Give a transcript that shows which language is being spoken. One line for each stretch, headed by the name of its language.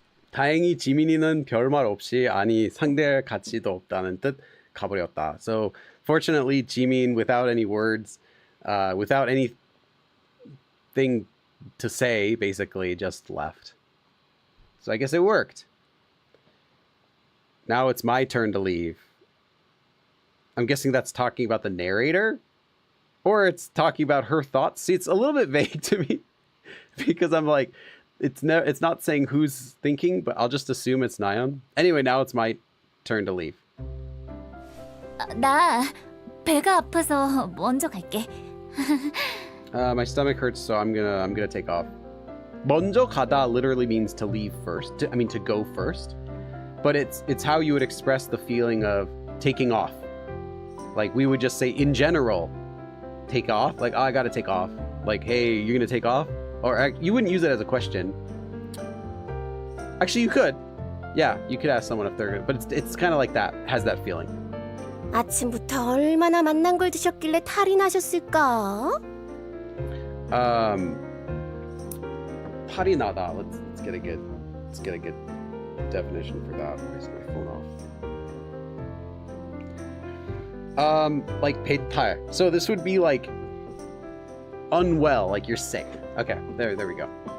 Korean: 다행히 지민이는 별말 없이 아니 상대할 가치도 없다는 뜻 가버렸다.
English: So fortunately, Jimin, without any words, without anything to say, basically just left. So I guess it worked. Now it's my turn to leave. I'm guessing that's talking about the narrator, or it's talking about her thoughts. See, it's a little bit vague to me because I'm like, it's not saying who's thinking, but I'll just assume it's Nayeon. Anyway, now it's my turn to leave.
Korean: 나 배가 아파서 먼저 갈게.
English: My stomach hurts, so I'm gonna take off. 먼저 가다 literally means to leave first. To go first. But it's how you would express the feeling of taking off. Like we would just say in general, take off. Like, oh, I gotta take off. Like, hey, you're gonna take off? Or you wouldn't use it as a question. Actually, you could. Yeah, you could ask someone if they're gonna, but it's kind of like that. Has that feeling.
Korean: 아침부터 얼마나 맛난 걸 드셨길래 탈이 나셨을까? 탈이 나다.
English: Let's get a good definition for that. Where's my phone off? Like 배탈. So this would be like unwell, like you're sick. Okay, there we go.